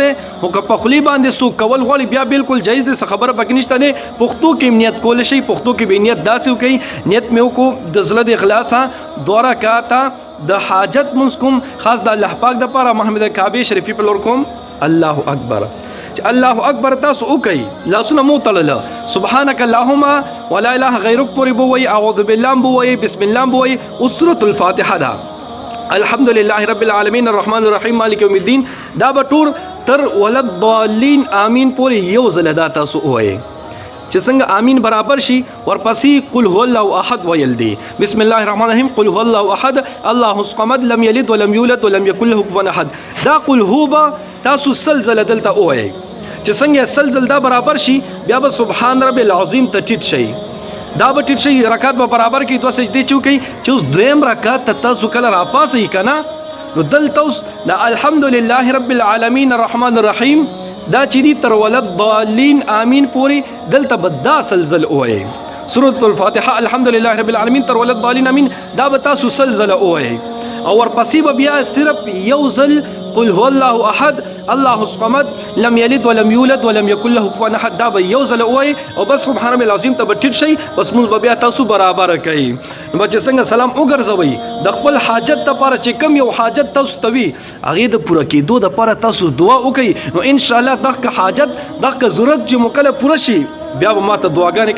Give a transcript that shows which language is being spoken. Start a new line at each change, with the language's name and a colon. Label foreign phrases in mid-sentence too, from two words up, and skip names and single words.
Pashto: دی خو که په خولې باندې څوک کول غواړي بیا بالکل جایز دی څه خبره پکې نشته دی پښتو کې نیت کولی شئ پښتو کې به نیت داسې وکړئ نیت مې وکړو د زړه د اخلاصه 2 رکعته د حاجت مونځ کوم خاص د الله پاک دپاره محمد کعبې شریفي په لور کوم
Arabic: الله اکبر الله اکبر
Pashto: تاسو وکړئ لاسونه مو تړله
Arabic: سبحانک اللهم ولا اله غیرک
Pashto: پورې به وایي
Arabic: اعوذ بالله
Pashto: به وایي
Arabic: بسم الله
Pashto: به وایي اوس
Arabic: سورة الفاتحه
Pashto: ده
Arabic: الحمد لله رب العالمین الرحمن الرحیم مالک یوم الدین
Pashto: دا به ټول تر
Arabic: ولد ضالین آمین
Pashto: پورې یو ځل دا تاسو ووایئ چې څنګه آمین برابر شي ورپسې
Arabic: قل هو الله احد
Pashto: ویل دی
Arabic: بسم الله الرحمن الرحیم قل هو الله احد الله الصمد لم یلد ولم یولد ولم یکن له کفوا احد
Pashto: دا
Arabic: قل هو
Pashto: به تاسو سلسله دلته ووایئ چې څنګه سلسل دا برابر شي بیا به
Arabic: سبحان رب العظیم
Pashto: ته ټیټ شي دا به ټیټ شي رکعت به برابر کړي 2 سجدې چې وکړئ چې اوس دویم رکعت ته تاسو کله راپاسئ که نه نو دلته اوس د
Arabic: الحمدلله رب العالمین الرحمن الرحیم
Pashto: دا چې دي تر
Arabic: ولد ضالین آمین
Pashto: پورې دلته به دا سلسل ووایئ
Arabic: سورة الفاتحه الحمدلله رب العالمین
Pashto: تر
Arabic: ولد ضالین آمین
Pashto: دا به تاسو سلسله ووایئ او ورپسې به بیا صرف یو ځل
Arabic: قل هو الله احد الله الصمد لم یلد ولم یولد ولم یکن له کفوا احد
Pashto: دا به یو ځل ووایئ او بس
Arabic: سبحان رب العظیم
Pashto: ته به ټیټ شئ بس مونځ به بیا تاسو برابر کوئ نو به چې څنګه سلام وګرځوئ د خپل حاجت دپاره چې کوم یو حاجت تاسو ته وي هغې د پوره کېدو دپاره تاسو دعا وکړئ نو انشاءالله دغه حاجت دغه ضرورت چې مو کله پوره شي بیا به ماته دعاګانې